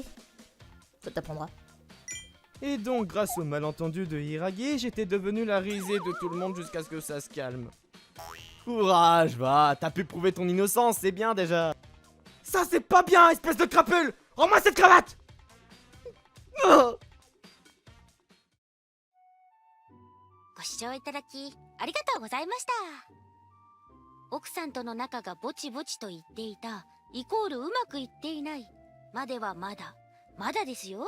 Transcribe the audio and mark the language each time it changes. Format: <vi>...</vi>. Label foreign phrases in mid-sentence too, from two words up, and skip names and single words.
<fr>Ça t'apprendra. Et donc, grâce au malentendu de Hiiragi, j'étais devenu la risée de tout le monde jusqu'à ce que ça se calme. Courage, va, t'as pu prouver ton innocence, c'est bien déjà. Ça, c'est pas bien, espèce de crapule! Rends-moi cette cravate! Oh.</fr> <ja>ご視聴いただきありがとうございました。奥さんとの仲がぼちぼちと言っていたイコールうまくいっていないまではまだですよ。</ja>